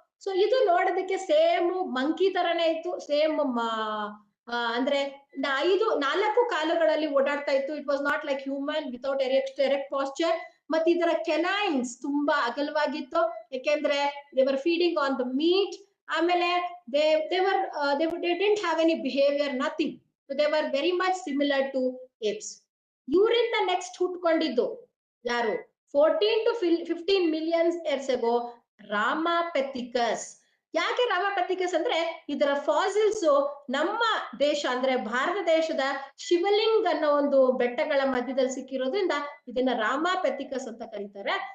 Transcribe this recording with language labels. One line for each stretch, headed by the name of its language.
Kannada: So ಇದು ನೋಡೋದಕ್ಕೆ same monkey ತರನೇ ಇತ್ತು. ಸೇಮ್ ಅಂದ್ರೆ 4 ಕಾಲುಗಳಲ್ಲಿ ಓಡಾಡ್ತಾ ಇತ್ತು.
English: It was not like human without erect posture.
Kannada: ಮತ್ತೆ ಇದರ ಕೆನೈನ್ಸ್ ತುಂಬಾ ಅಗಲವಾಗಿತ್ತು, ಯಾಕೆಂದ್ರೆ
English: They were feeding on the meat.
Kannada: ಆಮೇಲೆ
English: they didn't have any behavior, nothing. So they were very much similar to apes.
Kannada: ಇವರಿಂದ ನೆಕ್ಸ್ಟ್ ಹುಟ್ಕೊಂಡಿದ್ದು ಯಾರು?
English: 14 to 15 million years ago Ramapithecus.
Kannada: ಯಾಕೆ ರಾಮಾಪೆಥಿಕಸ್ ಅಂದ್ರೆ ಇದರ ಫಾಸಿಲ್ಸ್ ನಮ್ಮ ದೇಶ ಅಂದ್ರೆ ಭಾರತ ದೇಶದ ಶಿವಲಿಂಗ್ ಅನ್ನೋ ಒಂದು ಬೆಟ್ಟಗಳ ಮಧ್ಯದಲ್ಲಿ ಸಿಕ್ಕಿರೋದ್ರಿಂದ ಇದನ್ನ ರಾಮಾಪೆಥಿಕಸ್ ಅಂತ ಕರೀತಾರೆ.